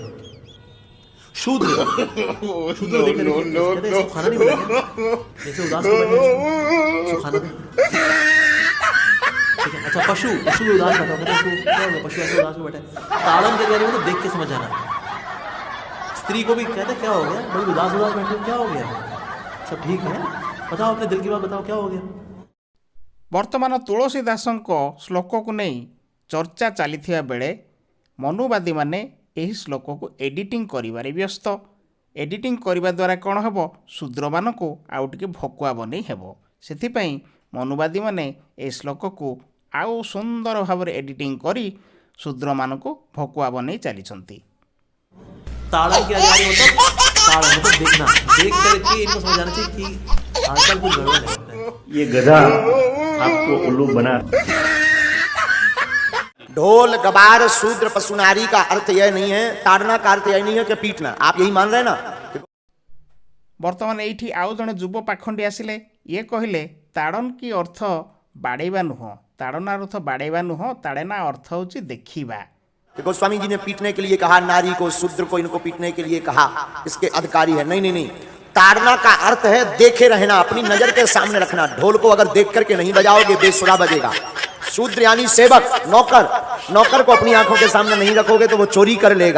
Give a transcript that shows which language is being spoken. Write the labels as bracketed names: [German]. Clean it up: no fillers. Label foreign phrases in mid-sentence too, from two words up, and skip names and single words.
[Hindi] शूद्र शूद्र देख कर कहते हैं, इसको खाना नहीं मिलेगा, जैसे उदास को बैठे इसको खाना दे। ठीक है, अच्छा पशु पशु भी उदास बैठा, कहते हैं इसको क्या हो गया, पशु ऐसे उदास में बैठे। ताड़न के बारे में तो देख के समझ आना। स्त्री को भी कहते क्या हो गया, बड़ी उदास उदास बैठे हो, क्या हो गया, सब ठीक है, बताओ अपने दिल की बात बताओ, क्या हो गया। [Odia] ବର୍ତ୍ତମାନ ତୁଳସୀଦାସଙ୍କ ଶ୍ଲୋକକୁ ନେଇ ଚର୍ଚ୍ଚା ଚାଲିଥିବା ବେଳେ ମନୁବାଦୀମାନେ ଏହି ଶ୍ଲୋକକୁ ଏଡିଟିଂ କରିବାରେ ବ୍ୟସ୍ତ। ଏଡିଟିଂ କରିବା ଦ୍ୱାରା କ'ଣ ହେବ, ଶୂଦ୍ରମାନଙ୍କୁ ଆଉ ଟିକେ ଭକୁଆ ବନେଇ ହେବ। ସେଥିପାଇଁ ମନୁବାଦୀମାନେ ଏହି ଶ୍ଲୋକକୁ ଆଉ ସୁନ୍ଦର ଭାବରେ ଏଡିଟିଂ କରି ଶୂଦ୍ରମାନଙ୍କୁ ଭକୁଆ ବନେଇ ଚାଲିଛନ୍ତି। [Hindi] ताड़न की अधिकारी मतलब ताड़न मतलब देखना, देख करके इनको समझ आना चाहिए कि आजकल कुछ गड़बड़ है। ये गधा आपको उल्लू बना। ढोल गवार शूद्र पशु नारी का अर्थ यह नहीं है, ताड़ना का अर्थ यह नहीं है कि पीटना। आप यही मान रहे हैं ना। [Odia] ବର୍ତ୍ତମାନ ଏଇଠି ଆଉ ଜଣେ ଯୁବ ପାଖଣ୍ଡି ଆସିଲେ। ଇଏ କହିଲେ ତାଡ଼ନ କି ଅର୍ଥ ବାଡ଼େଇବା ନୁହଁ, ତାଡ଼ନା ଅର୍ଥ ବାଡ଼େଇବା ନୁହଁ, ତାଡ଼ନା ଅର୍ଥ ହେଉଛି ଦେଖିବା। [Hindi] गोस्वामी जी ने पीटने के लिए कहा, नारी को शूद्र को इनको पीटने के लिए कहा, इसके अधिकारी है। नहीं नहीं नहीं, ताड़ना का अर्थ है देखे रहना, अपनी नजर के सामने रखना। ढोल को अगर देख करके नहीं बजाओगे बेसुरा बजेगा। शूद्र यानी सेवक, नौकर, नौकर को अपनी आंखों के सामने नहीं रखोगे तो वो चोरी कर लेगा।